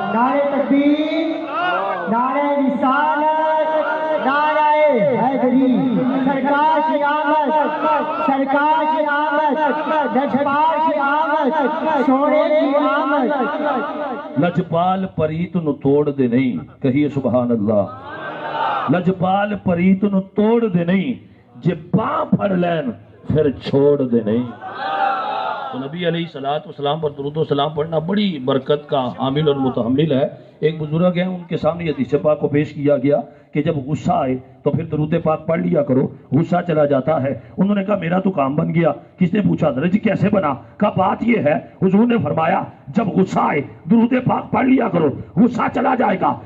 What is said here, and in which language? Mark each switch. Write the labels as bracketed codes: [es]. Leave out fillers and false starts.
[ur] نعرہ تکبیر, نعرہ رسالت, نعرہ حیدری, سرکار کی آمد, سرکار کی آمد, لجپال کی آمد, سونے کی آمد. [pa] لجپال پریت نو توڑ دے نہیں, کہیے سبحان اللہ. لجپال پریت نو توڑ دے نہیں, جے باں پھڑ لین پھر چھوڑ دے نہیں. [ur] تو نبی علیہ السلام پر درود و سلام پڑھنا بڑی برکت کا حامل اور متحمل ہے. ایک بزرگ ہیں, ان کے سامنے حدیث پاک کو پیش کیا گیا کہ جب غصہ آئے تو پھر درود پاک پڑھ لیا کرو, غصہ چلا جاتا ہے. انہوں نے کہا میرا تو کام بن گیا. کس نے پوچھا درج کیسے بنا؟ کہا بات یہ ہے, حضور نے فرمایا جب غصہ آئے درود پاک پڑھ لیا کرو, غصہ چلا جائے گا.